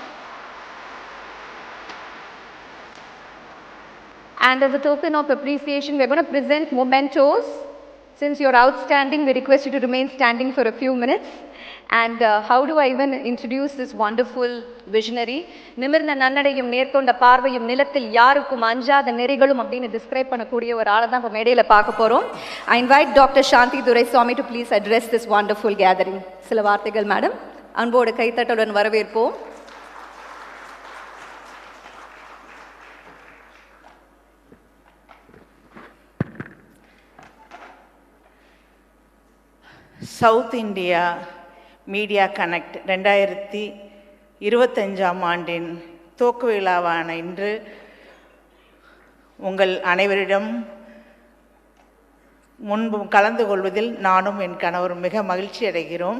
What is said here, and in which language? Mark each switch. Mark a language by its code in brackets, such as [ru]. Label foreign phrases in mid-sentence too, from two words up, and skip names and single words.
[en] And as a token of appreciation, we're going to present mementos. Since you're outstanding, we request you to remain standing for a few minutes. And how do I even introduce this wonderful visionary? [ta] நிமிர்ந்த நன்னடையும் நேர்கொண்ட பார்வையும் நிலத்தில் யாருக்கும் அஞ்சாத நெறிகளும் அப்படின்னு describe பண்ணக்கூடிய ஒரு ஆள தான் மேடையில பாக்க போறோம். [en] I invite Dr. Shanti Duraiswamy to please address this wonderful gathering. [ta] சில வார்த்தைகள், madam. அன்போடு கைத்தட்டுடன் வரவேற்போம். சவுத் இந்தியா மீடியா கனெக்ட் 2025ஆம் ஆண்டின் துவக்க விழாவான இன்று உங்கள் அனைவரிடம் முன்பு கலந்து கொள்வதில் நானும் என் கணவரும் மிக மகிழ்ச்சி அடைகிறோம்.